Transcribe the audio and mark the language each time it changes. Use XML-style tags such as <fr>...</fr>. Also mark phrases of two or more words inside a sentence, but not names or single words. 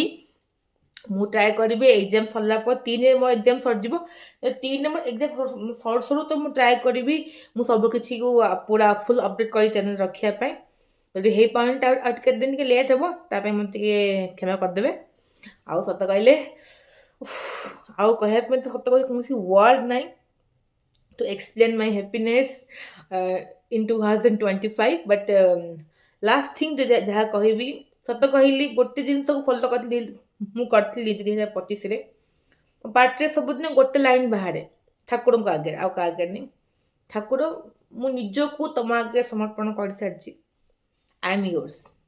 <or>ମୁଁ ଟ୍ରାଏ କରିବି ଏକ୍ଜାମ୍ ସରିଲା ପରେ 3ରେ ମୋ ଏକ୍ଜାମ୍ ସରିଯିବ, 3ରେ ମୋ ଏକ୍ଜାମ୍ ସରୁ ତ ମୁଁ ଟ୍ରାଏ କରିବି ମୁଁ ସବୁକିଛିକୁ ପୁରା</or> <en>full update</en> <or>କରି ଚ୍ୟାନେଲ୍ ରଖିବା ପାଇଁ। ଯଦି ହେଇପାରୁନି ଆଉ ଟିକେ ଦିନ ଟିକେ ଲେଟ୍ ହେବ, ତା ପାଇଁ ମୋତେ ଟିକେ କ୍ଷମା କରିଦେବେ। ଆଉ ସତ କହିଲେ ଆଉ କହିବା ପାଇଁ ତ ସତ କହିଲେ କୌଣସି ୱାର୍ଡ଼ ନାହିଁ</or> <en>to explain my happiness in 2025 but last thing</en> <or>ଯାହା କହିବି, ସତ କହିଲି ଗୋଟେ ଜିନିଷକୁ ଫଲୋ କରିଥିଲି, ମୁଁ କରିଥିଲି 2025ରେ। ମୋ ପାଟିରେ ସବୁଦିନ ଗୋଟେ ଲାଇନ୍ ବାହାରେ ଠାକୁରଙ୍କ ଆଗରେ, ଆଉ କାହା ଆଗରେ ନାହିଁ। ଠାକୁର, ମୁଁ ନିଜକୁ ତମ ଆଗରେ ସମର୍ପଣ କରିସାରିଛି।</or> <en>I am yours.</en>